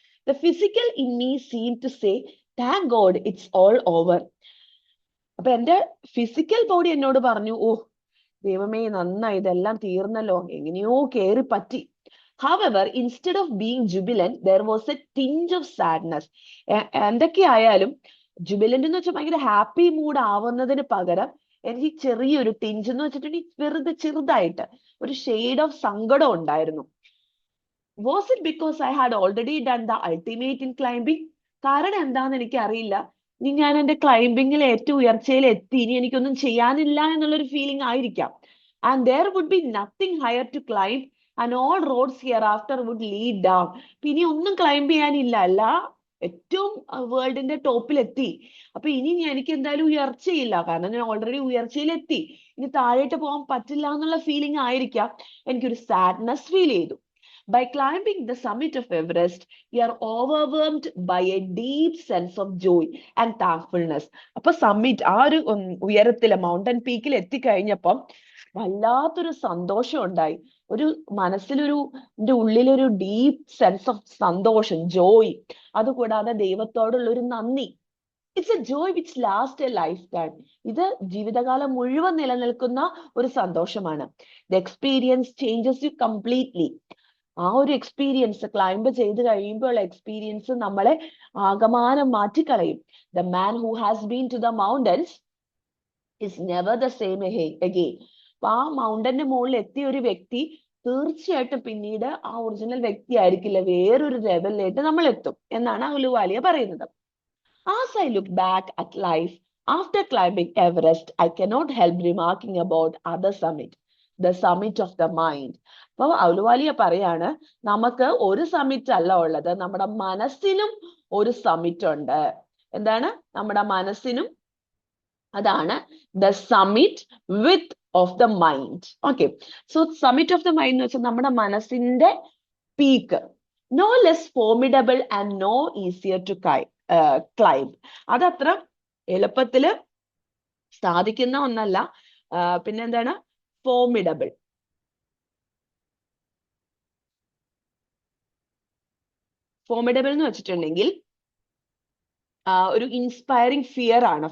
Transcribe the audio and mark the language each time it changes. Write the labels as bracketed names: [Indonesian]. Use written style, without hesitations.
[English] The physical in me seemed to say, thank God it's all over. [Malayalam] അപ്പൊ എന്റെ physical body എന്നോട് പറഞ്ഞു, ഓ ദൈവമേ നന്നായി, ഇതെല്ലാം തീർന്നല്ലോ, എങ്ങനെയോ കേറി പറ്റി. [English] However, instead of being jubilant, there was a tinge of sadness. [Malayalam] എന്തൊക്കെയായാലും ജുബിലന്റ് എന്ന് വെച്ചാൽ ഭയങ്കര ഹാപ്പി മൂഡ് ആവുന്നതിന് പകരം എനിക്ക് ചെറിയൊരു ടിഞ്ച് എന്ന് വെച്ചിട്ടുണ്ടെങ്കിൽ വെറുതെ ചെറുതായിട്ട് ഒരു ഷെയ്ഡ് ഓഫ് സങ്കടം ഉണ്ടായിരുന്നു. [English] Was it because I had already done the ultimate in climbing? [Malayalam] കാരണം എന്താന്ന് എനിക്ക് അറിയില്ല. ഇനി ഞാൻ എന്റെ ക്ലൈംബിങ്ങിൽ ഏറ്റവും ഉയർച്ചയിൽ എത്തി, ഇനി എനിക്കൊന്നും ചെയ്യാനില്ല എന്നുള്ളൊരു ഫീലിംഗ് ആയിരിക്കാം. [English] And there would be nothing higher to climb and all roads hereafter would lead down. [Malayalam] ഇനി ഒന്നും ക്ലൈംബ് ചെയ്യാനില്ല, അല്ല ഏറ്റവും വേൾഡിന്റെ ടോപ്പിൽ എത്തി. അപ്പൊ ഇനി എനിക്ക് എന്തായാലും ഉയർച്ചയില്ല, കാരണം ഞാൻ ഓൾറെഡി ഉയർച്ചയിൽ എത്തി, ഇനി താഴോട്ട് പോകാൻ പറ്റില്ല എന്നുള്ള ഫീലിംഗ് ആയിരിക്കാം. എനിക്കൊരു സാഡ്നെസ് ഫീൽ ചെയ്തു. [English] By climbing the summit of Everest, you are overwhelmed by a deep sense of joy and thankfulness. [Malayalam] അപ്പൊ സമ്മിറ്റ്, ആ ഒരു ഉയരത്തില് മൗണ്ടൻ പീക്കിൽ എത്തിക്കഴിഞ്ഞപ്പം വല്ലാത്തൊരു സന്തോഷം ഉണ്ടായി. ഒരു എൻ്റെ ഉള്ളിലൊരു ഡീപ്പ് സെൻസ് ഓഫ് സന്തോഷം, ജോയ്. അതുകൂടാതെ ദൈവത്തോടുള്ള ഒരു നന്ദി. [English] It's a joy which last a lifetime. [Malayalam] ഇത് ജീവിതകാലം മുഴുവൻ നിലനിൽക്കുന്ന ഒരു സന്തോഷമാണ്. [English] The experience changes you completely. [Malayalam] ആ ഒരു എക്സ്പീരിയൻസ്, ക്ലൈംബ് ചെയ്ത് കഴിയുമ്പോഴുള്ള എക്സ്പീരിയൻസ് നമ്മളെ ആകമാനം മാറ്റിക്കളയും. [English] The man who has been to the mountains is never the same again. [Malayalam] അപ്പൊ ആ മൗണ്ടന്റെ മുകളിൽ എത്തിയ ഒരു വ്യക്തി തീർച്ചയായിട്ടും പിന്നീട് ആ ഒറിജിനൽ വ്യക്തി ആയിരിക്കില്ല, വേറൊരു ലെവലിലേക്ക് നമ്മൾ എത്തും എന്നാണ് അഹ്ലുവാലിയ പറയുന്നത്. [English] As I look back at life after climbing Everest, I cannot help remarking about other summit. the summit of the mind. [Malayalam] അപ്പൊ അഹ്ലുവാലിയ പറയാണ് നമുക്ക് ഒരു സമ്മിറ്റ് അല്ല ഉള്ളത്, നമ്മുടെ മനസ്സിനും ഒരു സമ്മിറ്റ് ഉണ്ട്. എന്താണ്? നമ്മുടെ മനസ്സിനും, അതാണ് [English] the summit with of the mind. Okay, so summit of the mind [Malayalam] എന്ന് വെച്ചാൽ നമ്മുടെ മനസ്സിന്റെ peak, [English] no less formidable and no easier to climb. [Malayalam] അതത്ര എളുപ്പത്തില് സാധിക്കുന്ന ഒന്നല്ല. പിന്നെന്താണ്? ഫോർമിഡബിൾ. ഫോർമിഡബിൾ എന്ന് വെച്ചിട്ടുണ്ടെങ്കിൽ ഒരു ഇൻസ്പയറിംഗ് ഫിയർ ആണ്.